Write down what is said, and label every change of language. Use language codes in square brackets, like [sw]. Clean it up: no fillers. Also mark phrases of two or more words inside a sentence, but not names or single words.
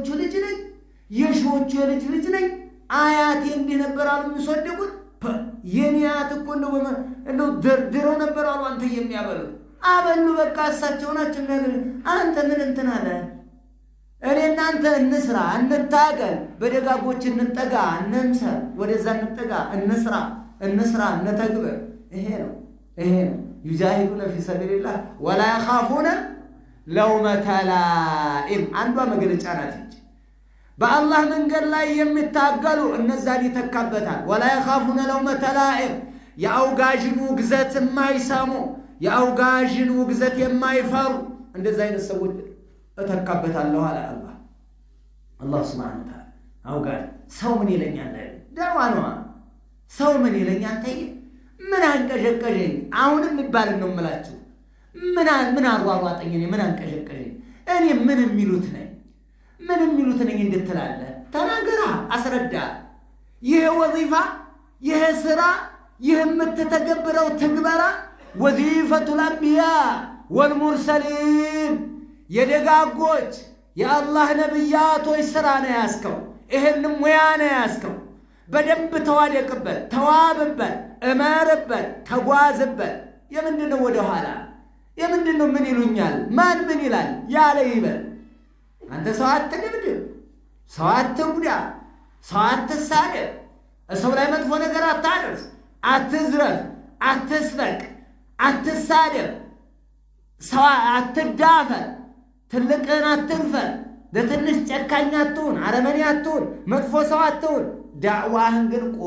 [am] ልጅ ነኝ የሾቹ ልጅ ነኝ አያቴ እንዲህ ነበር አሉ የሚሰደቁት የኔ አያት እኮ እንደው ደርድረው ነበር አሉ አንተ የሚያበሉት አበሉ በቃ እሳቸው ናቸው ነገር አንተ ምን እንትን አለ እኔ እናንተ እንስራ እንታገል በደጋጎች እንጠጋ እንምሰል ወደዛ እንጠጋ እንስራ እንተግበር ይሄ ነው [ar] يجاهدون في سبيل الله ولا يخافون لومة لائم [am] አንዷ መገለጫ ናት እንጂ በአላህ መንገድ ላይ የሚታገሉ እነዛን ይተካበታል [ar] ولا يخافون لومة لائم [am] ያውጋጅን ውግዘት የማይሰሙ ያውጋጅን ውግዘት የማይፈሩ እንደዛ አይነት ሰዎች እተካበታለሁ አለ አላህ [ar] سبحانه وتعالى [am] አውጋጅ ሰው ምን ይለኛል ደዋ ነው ሰው ምን ይለኛል ተይ ምን አንቀዠቀዠኝ አሁንም ይባል ነው የምላችሁ ምን አሯሯጠኝ እኔ ምን አንቀዠቀዠኝ እኔ ምን የሚሉት ነኝ እንድትላለ ተናገራ አስረዳ ይሄ ወዚፋ ይሄ ስራ ይሄ የምትተገብረው ትግበራ [ar] وظيفة الانبياء [am] والمرسلين የደጋጎች የአላህ ነብያቶች ስራ ነው ያስከው ይሄንም ሙያ ነው ያስከው በደንብ ተዋደቅበት ተዋብበት እመርበት ተጓዝበት የምንድነው ወደ ኋላ የምንድነው ምን ይሉኛል ማን ምን ይላል ያለ ይበል አንተ ሰው አትደብድብ ሰው አትጉዳ ሰው አትሳደብ ሰው ላይ መጥፎ ነገር አታደርስ አትዝረፍ አትስረቅ አትሳደብ ሰው አትዳፈር ትልቅን አትንፈር ለትንሽ ጨካኝ አትሁን አረመኔ አትሁን መጥፎ ሰው አትሁን ዳዕዋህን ግን